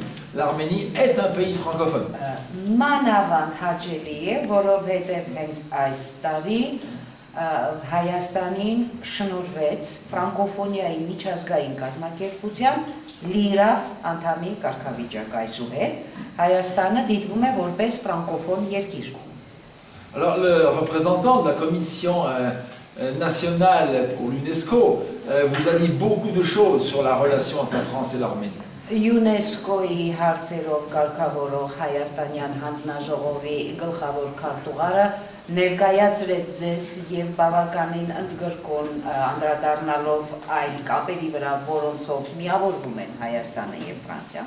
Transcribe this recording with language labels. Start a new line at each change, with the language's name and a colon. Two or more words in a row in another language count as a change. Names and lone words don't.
French: L'Arménie est un pays francophone.
Armenian: Հայաստանին շնորհվեց ֆրանկոֆոնիայի միջազգային կազմակերպության լիրավ անդամի կարգավիճակ այսուհետ Հայաստանը դիտվում է որպես ֆրանկոֆոն երկիր։
French: Alors, le représentant de la Commission nationale pour l'UNESCO vous a dit beaucoup de choses sur la relation entre la France et l'Arménie.
Armenian: UNESCO-ի հարցերով կարգավորող Հայաստանյան հանձնաժողովի գլխավոր քարտուղարը ներկայացրեց ձեզ եւ բավականին ընդգրկուն անդրադառնալով այն կապերի վրա, որոնցով միավորվում են Հայաստանը եւ Ֆրանսիան։